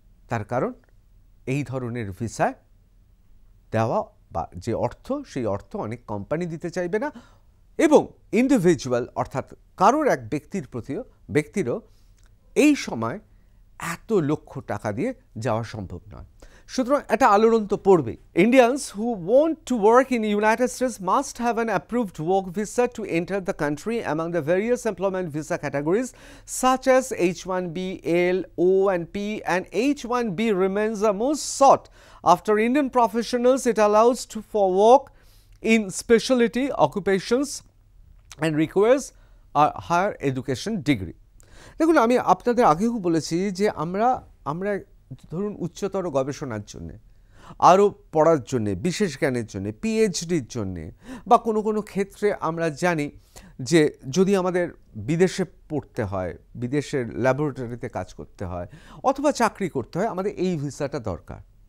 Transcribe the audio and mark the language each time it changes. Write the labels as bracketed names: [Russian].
[Bangla] তার কারণ এই ধরনের ভিসায় দেওয়া বা যে অর্থ, সেই অর্থ অনেক কোম্পানি দিতে চাইবে না এবং ইন্ডিভিজুয়াল অর্থাৎ কারোর এক ব্যক্তিরও এই সময় এত লক্ষ টাকা দিয়ে যাওয়া সম্ভব নয়। সুতরাং একটা আলোড়ন তো পড়বেই। [English] Indians who want to work in the United States must have an approved work visa to enter the country among the various employment visa categories such as H1B, L, O and P, and H1B remains the most sought after Indian professionals. It allows for work in specialty occupations and requires a higher education degree. [Bangla] দেখুন, আমি আপনাদের আগেও বলেছি যে আমরা ধরুন উচ্চতর গবেষণার জন্যে, আরও পড়ার জন্যে, বিশেষ জ্ঞানের জন্যে, পিএইচডির জন্যে বা কোনো ক্ষেত্রে আমরা জানি যে যদি আমাদের বিদেশে পড়তে হয়, বিদেশের ল্যাবরেটরিতে কাজ করতে হয় অথবা চাকরি করতে হয়, আমাদের এই ভিসাটা দরকার।